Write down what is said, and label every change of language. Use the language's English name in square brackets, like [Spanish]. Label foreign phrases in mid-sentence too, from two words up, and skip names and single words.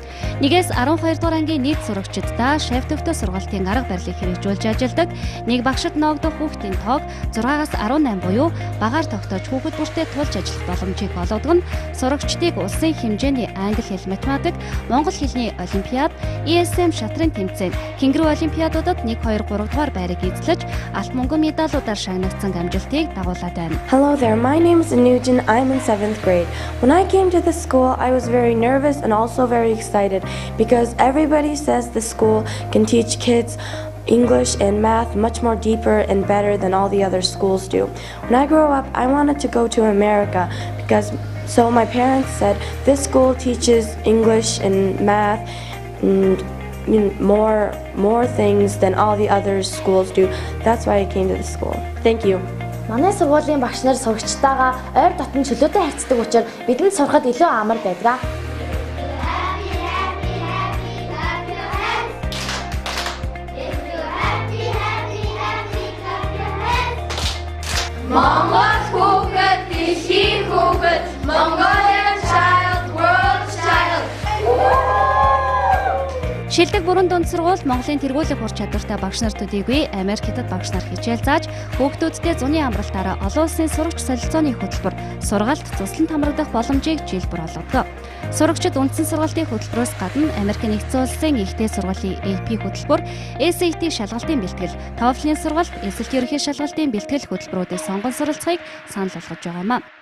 [Mongolian] 1-ээс 12 дугаар ангийн нийт сурагчдаа шавь төвтэй сургалтын арга барилыг хэрэгжүүлж ажилладаг, нэг багшид ноогдох хүүхдийн тоог 6-аас 18 буюу багаар тогтоож хүүхэд бүртээ тулж ажиллах боломжийг олгодог нь сурагчдыг улсын хэмжээний англи хэл математик, монгол хэлний олимпиад, ESM шатрын тэмцээн, Кенгуру олимпиадуудад 1, 2, 3 дугаар байрыг эзлэж, алт мөнгөн медалуудаар шагнагдсан амжилтыг дагуулад байна. [English] Hello there, my name is Anujan. I'm in 7th grade. When I came to the school, I was very nervous and also very excited because everybody says the school can teach kids English and math much more deeper and better than all the other schools do. When I grow up, I wanted to go to America because so my parents said this school teaches English and math and more things than all the other schools do. That's why I came to the school. Thank you. [Mongolian] Манай сургуулийн багш нар сурагчтайгаа ойр дотн чөлөөтэй харьцдаг учраас бидэнд сурахад илүү амар байдаг. Монгол хүүхэд, дэлхийн хүүхэд, [English] Mongolian child, world child. [Mongolian] Шилдэг бүрэн дунд сургууль Монголын тэргүүлэх ур чадвартай багш нар төдийгүй Америк Хятад багш нар хичээл зааж хүүхдүүдтэй зуны амралтаараа олон улсын сурагч солилцооны хөтөлбөр сургалт цуслан хамрагдах боломжийг жил бүр олгодог. Сурагчид үндсэн сургалтын хөтөлбөрөөс гадна Америк нэгдсэн улсын ихтэй сургуулийн AP хөтөлбөр, SAT шалгалтын бэлтгэл, TOEFL-ийн сургалт, эсэлт ерөнхий шалгалтын бэлтгэл хөтөлбөрүүдийг сонгон суралцахыг санал болгож байгаа юм а.